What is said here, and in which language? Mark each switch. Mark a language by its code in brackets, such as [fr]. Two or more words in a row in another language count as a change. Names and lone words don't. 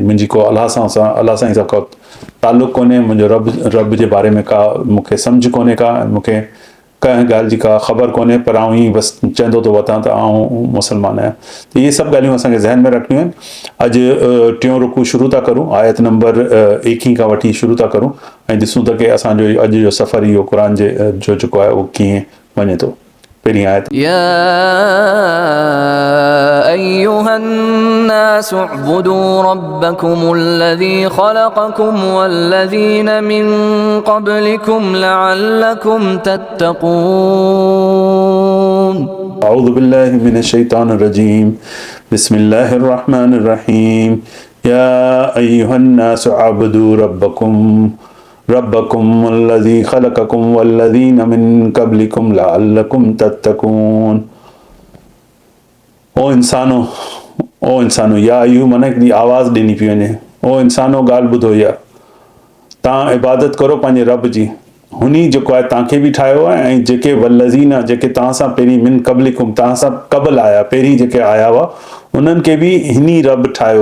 [sd] मुंहिंजी को अलाह साईं सां को ताल्लुक़ कोन्हे, मुंहिंजो रब जे बारे में का मूंखे सम्झ कोन्हे का, मूंखे कंहिं ॻाल्हि जी का ख़बर कोन्हे, पर आउं हीअं बसि चवंदो थो वठां त आउं मुस्लमान आहियां। त इहे सभु ॻाल्हियूं असांखे ज़हन में रखणियूं आहिनि। अॼु टियों रुकू शुरू था करूं, आयत नंबर 21 खां वठी शुरू था करूं ऐं ॾिसूं था कि असांजो अॼु जो सफ़र इहो क़ुरान जो जेको आहे उहो कीअं वञे थो। पहिरीं आयत [ar] يا أيها الناس اعبدوا ربكم الذي خلقكم والذين من قبلكم لعلكم تتقون أعوذ بالله من الشيطان الرجيم بسم الله الرحمن الرحيم يا أيها الناس اعبدوا ربكم الذي خلقكم والذين من قبلكم لعلكم تتقون। [sd] ओ इंसानो या अय्यू माना हिकिड़ी आवाज़ ॾिनी पई वञे, ओ इंसानो ॻाल्हि ॿुधो या तव्हां इबादत करो पंहिंजे रब जी, हुनी जेको आहे तव्हांखे बि ठाहियो आहे ऐं जेके वल्लज़ीना जेके तव्हां सां पहिरीं [ar] من قبلكم [sd] तव्हां सां क़बल आया, पहिरीं जेके आया हुआ उन्हनि खे बि हिनी रब ठाहियो।